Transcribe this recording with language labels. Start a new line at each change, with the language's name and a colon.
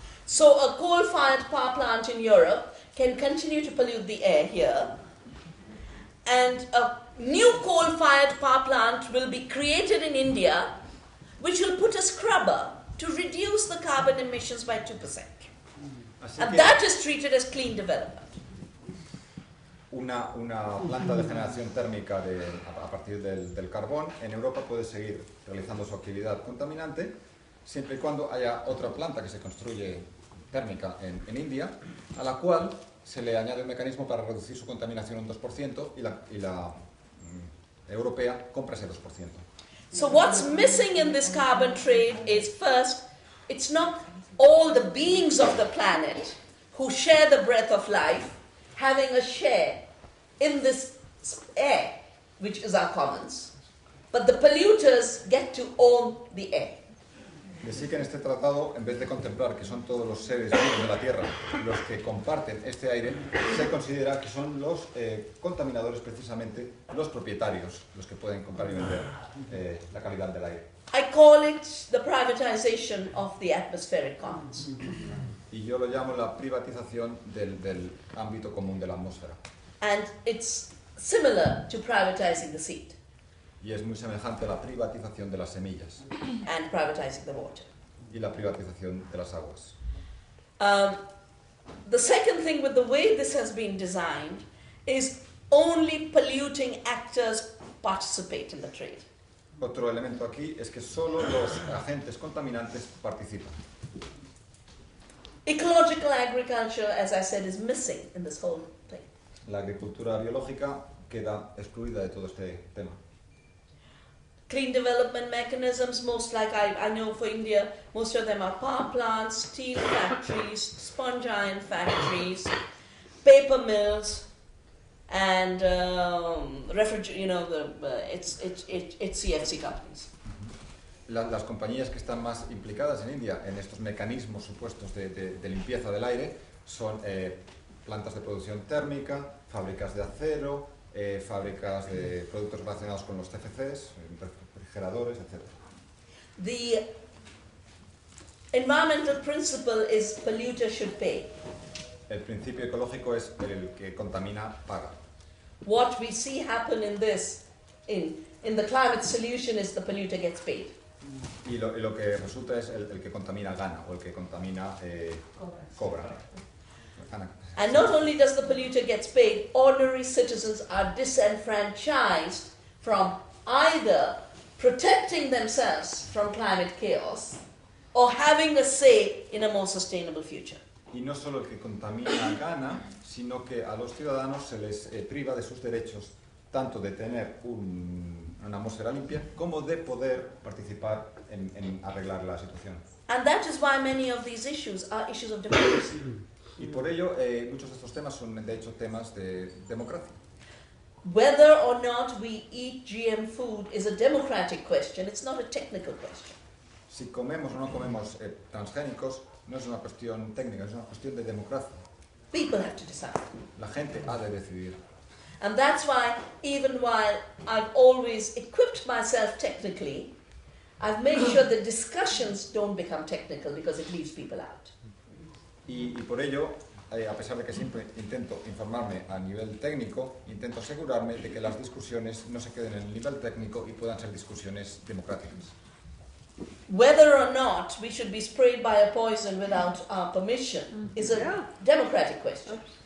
English: So a coal-fired power plant in Europe can continue to pollute the air here, and a new coal-fired power plant will be created in India, which will put a scrubber to reduce the carbon emissions by 2%. And that is treated as clean development.
Spanish: Una planta de generación térmica a partir del carbón en Europa puede seguir realizando su actividad contaminante siempre y cuando haya otra planta que se construye térmica en India, a la cual se le añade un mecanismo para reducir su contaminación un 2% y la europea compra ese 2%.
English: So what's missing in this carbon trade is, first, it's not all the beings of the planet who share the breath of life having a share in this air, which is our commons, but the polluters get to own the air.
Spanish: Así que en este tratado, en vez de contemplar que son todos los seres vivos de la Tierra los que comparten este aire, se considera que son los contaminadores, precisamente los propietarios, los que pueden comprar y vender la calidad del aire.
English: I call it the privatization of the atmospheric commons.
Spanish: Y yo lo llamo la privatización del ámbito común de la atmósfera.
English: And it's similar to privatizing the seed
Spanish: Y es muy semejante a la privatización de las semillas
English: and privatizing the water.
Spanish: y la privatización de las aguas.
English: The second thing with the way this has been designed is only polluting actors participate in the trade.
Spanish: Otro elemento aquí es que solo los agentes contaminantes participan.
English: Ecological agriculture, as I said, is missing in this whole thing.
Spanish: La agricultura biológica queda excluida de todo este tema.
English: Clean development mechanisms, most like I know for India, most of them are power plants, steel factories, sponge iron factories, paper mills, and it's CFC companies.
Spanish: Las compañías que están más implicadas en India en estos mecanismos supuestos de limpieza del aire son plantas de producción térmica, fábricas de acero, fábricas de productos relacionados con los CFCs, refrigeradores, etc.
English: The environmental principle is polluter should pay.
Spanish: El principio ecológico es el que contamina paga.
English: What we see happen in the climate solution is the polluter gets paid.
Spanish: Y lo que resulta es el que contamina gana, o el que contamina cobra. Gana.
English: And not only does the polluter gets paid, ordinary citizens are disenfranchised from either protecting themselves from climate chaos or having a say in a more sustainable future.
Spanish: Y no solo el que contamina gana, sino que a los ciudadanos se les priva de sus derechos, tanto de tener una atmósfera limpia, como de poder participar en arreglar la situación.
English: And that is why many of these issues are issues of democracy.
Spanish: Y por ello, muchos de estos temas son, de hecho, temas de democracia.
English: Whether or not we eat GM food is a democratic question, it's not a technical question.
Spanish: Si comemos o no comemos transgénicos, no es una cuestión técnica, es una cuestión de democracia.
English: People have to decide.
Spanish: La gente ha de decidir.
English: And that's why, even while I've always equipped myself technically, I've made sure the discussions don't become technical because it leaves people out.
Spanish: Y por ello, a pesar de que siempre intento informarme a nivel técnico, intento asegurarme de que las discusiones no se queden en el nivel técnico y puedan ser discusiones democráticas.
English: Whether or not we should be sprayed by a poison without our permission is a democratic question.